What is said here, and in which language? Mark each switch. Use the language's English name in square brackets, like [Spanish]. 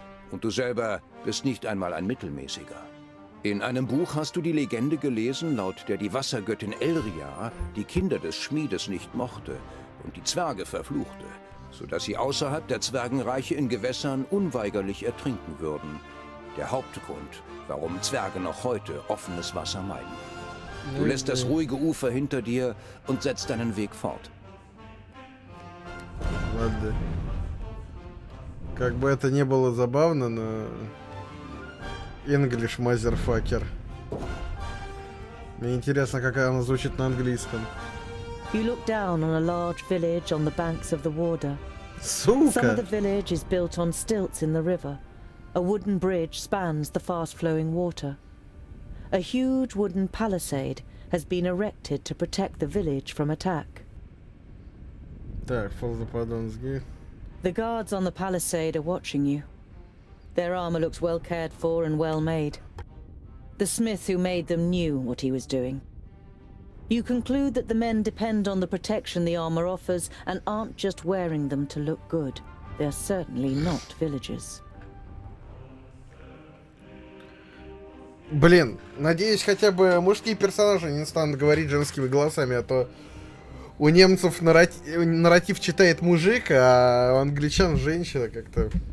[German] Und du selber bist nicht einmal ein Mittelmäßiger. In einem Buch hast du die Legende gelesen, laut der die Wassergöttin Elria die Kinder des Schmiedes nicht mochte und die Zwerge verfluchte, sodass sie außerhalb der Zwergenreiche in Gewässern unweigerlich ertrinken würden. Der Hauptgrund, warum Zwerge noch heute offenes Wasser meiden. Du lässt das ruhige Ufer hinter dir und setzt deinen Weg fort. [Russian] Ладно. Как бы это ни было забавно, но... [English] English motherfucker. [Russian] Мне интересно, как она звучит на английском. [English] You look down on a large village on the banks of the Warda. [Russian] Сука! [English] Some of the village is built on stilts in the river. A wooden bridge spans the fast-flowing water. A huge wooden palisade has been erected to protect the village from attack. Так, follow the Padon's gate. The guards on the palisade are watching you. Their armor looks well cared for and well made. The smith who made them knew what he was doing. You conclude that the men depend on the protection the armor offers and aren't just wearing them to look good. They're certainly not villagers. [Russian] Блин, надеюсь, хотя бы мужские персонажи не станут говорить женскими голосами, а то у немцев нарратив читает мужик, а у англичан женщина как-то.